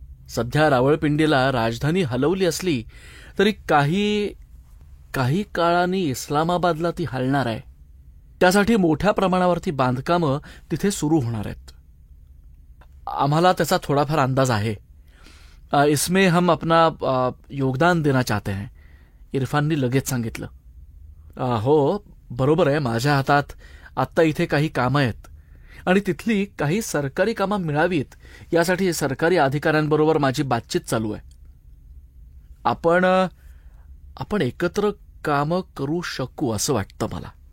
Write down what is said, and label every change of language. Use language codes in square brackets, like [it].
[mr] सध्या रावळपिंडीला राजधानी हलवली असली तरी काही काळाने इस्लामाबादला ती हलणार आहे. त्यासाठी मोठ्या प्रमाणावरती बांधकामं तिथे सुरू होणार आहेत. आम्हाला त्याचा थोडाफार अंदाज आहे. [hi] इसमें हम अपना योगदान देना चाहते हैं, [mr] इरफाननी लगेच सांगितलं. हो, बरोबर आहे. माझ्या हातात आत्ता इथे काही कामं आहेत आणि तिथली काही सरकारी कामं मिळावीत यासाठी सरकारी अधिकाऱ्यांबरोबर माझी बातचीत चालू आहे. आपण एकत्र कामं करू शकू असं वाटतं मला.